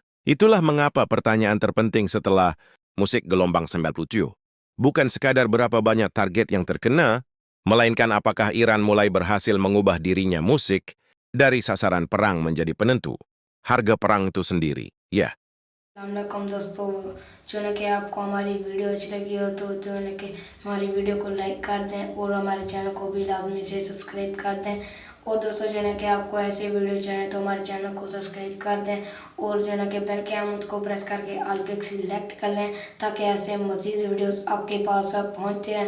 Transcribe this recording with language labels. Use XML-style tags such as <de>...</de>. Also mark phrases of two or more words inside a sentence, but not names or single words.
<id>Itulah mengapa pertanyaan terpenting setelah musik gelombang 97 bukan sekadar berapa banyak target yang terkena, melainkan apakah Iran mulai berhasil mengubah dirinya musik dari sasaran perang menjadi penentu harga perang itu sendiri. Ya.</id> <ur>السلام علیکم دوستو، جو ہے کہ آپ کو ہماری ویڈیو اچھی لگی ہو تو جو ہے کہ ہماری ویڈیو کو لائک کر دیں اور ہمارے چینل کو بھی لازمی سے سبسکرائب کر دیں. اور دوستو جو ہے کہ آپ کو ایسے ویڈیو چاہیے تو ہمارے چینل کو سبسکرائب کر دیں اور جو ہے کہ بیل کے آئیکن کو پریس کر کے آل پے سلیکٹ کر لیں تاکہ ایسے مزید ویڈیوز آپ کے پاس پہنچتے رہیں.</ur>